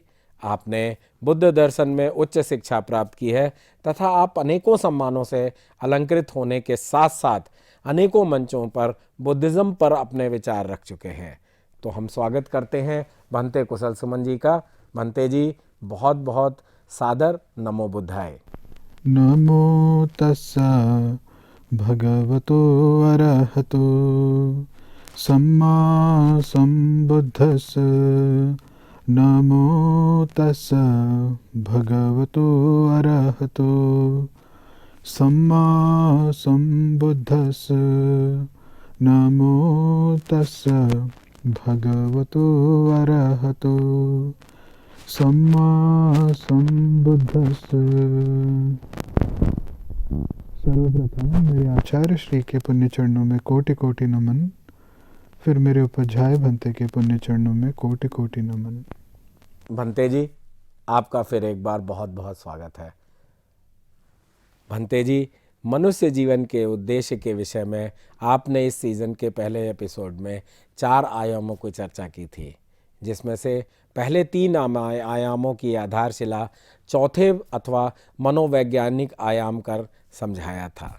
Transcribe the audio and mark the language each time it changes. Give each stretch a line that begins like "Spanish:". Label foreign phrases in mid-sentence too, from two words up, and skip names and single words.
Hindi: आपने बुद्ध दर्शन में उच्च शिक्षा प्राप्त की है तथा आप अनेकों सम्मानों से अलंकृत होने के साथ साथ अनेकों मंचों पर बुद्धिज्म पर अपने विचार रख चुके हैं। तो हम स्वागत करते हैं भंते कुशल सुमन जी का। भंते जी, बहुत बहुत सादर नमो बुद्धाय।
Pali: नमो तस्सा भगवतो अरहतो सम्मा सम्बुद्धस्स। नमो तस्सा भगवतो अरहतो सम्मा सम्बुद्धस्स। नमो तस्सा भगवतो अरहतो सम्मा सम्बुद्धस्स।
Hindi: सर्वप्रथम मेरे आचार्य श्री के पुण्य चरणों में कोटि कोटि नमन, फिर मेरे उपाध्याय भंते के पुण्य चरणों में कोटि कोटि नमन। भंते जी, आपका फिर एक बार बहुत बहुत स्वागत है। भंते जी, मनुष्य जीवन के उद्देश्य के विषय में आपने इस सीजन के पहले एपिसोड में 4 आयामों की चर्चा की थी, जिसमें से पहले 3 आयामों की आधारशिला चौथे अथवा मनोवैज्ञानिक आयाम कर समझाया था।